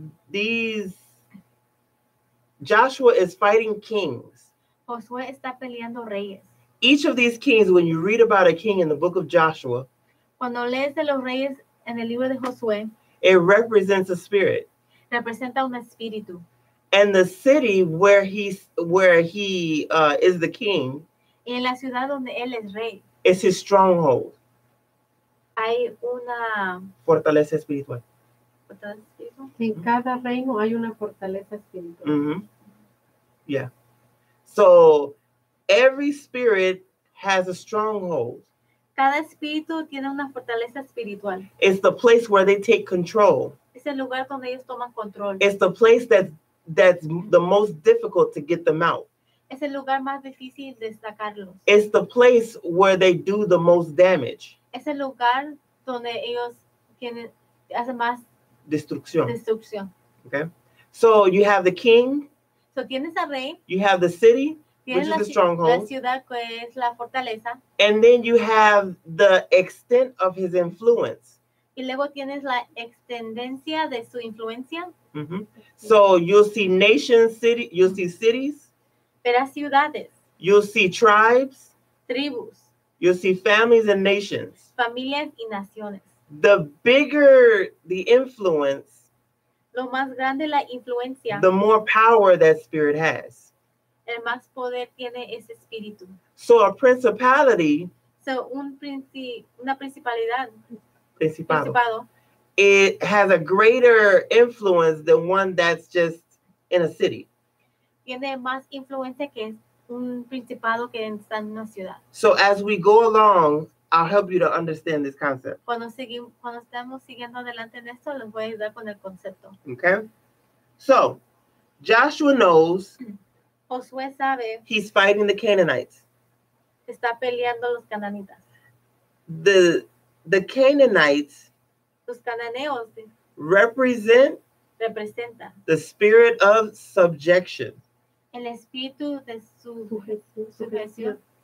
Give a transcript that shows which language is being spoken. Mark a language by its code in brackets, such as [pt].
[en] These Joshua is fighting kings. [es] Josué está peleando reyes. [en] Each of these kings, when you read about a king in the book of Joshua, [es] Cuando lees de los reyes en el libro de Josué, [en] it represents a spirit. [es] representa un espíritu. [en] And the city where he is the king [es] Y en la ciudad donde él es rey, [en] is his stronghold. [es] hay una Fortaleza espiritual. En cada reino hay una fortaleza espiritual. Mm-hmm. Yeah. [en] So every spirit has a stronghold. [es] Cada espíritu tiene una fortaleza espiritual. [en] It's the place where they take control. [es] Es el lugar donde ellos toman control. [en] It's the place that's the most difficult to get them out. [es] Es el lugar más difícil de sacarlos. [en] It's the place where they do the most damage. [es] Es el lugar donde ellos hacen más Destrucción. destrucción. [en] Okay. So you have the king. [es] So tienes al rey, [en] You have the city, which [es] tienes [en] is [es] la [en] the stronghold. [es] ciudad que es la fortaleza, [en] And then you have the extent of his influence. [es] y luego tienes la extendencia de su influencia. Mm-hmm. [en] So you'll see nations, you'll see cities, [es] Verás ciudades, [en] you'll see tribes, [es] tribus, [en] you'll see families and nations. [es] familias y naciones. [en] The bigger the influence, [es] Lo más grande la influencia, [en] the more power that spirit has. [es] el más poder tiene ese espíritu. [en] So a principality, [es] So, una principalidad, principado, principado, [en] it has a greater influence than one that's just in a city. [es] tiene más influencia que un principado que está en una ciudad. [en] So as we go along, I'll help you to understand this concept. [es] Cuando estamos siguiendo adelante en esto, les voy a ayudar con el concepto. [en] Okay? So Joshua knows [es] Josué sabe [en] he's fighting the Canaanites. [es] que está peleando los cananitas. [en] The Canaanites [es] Los cananeos [en] represent [es] representan [en] the spirit of subjection. [es] el espíritu de sujeción.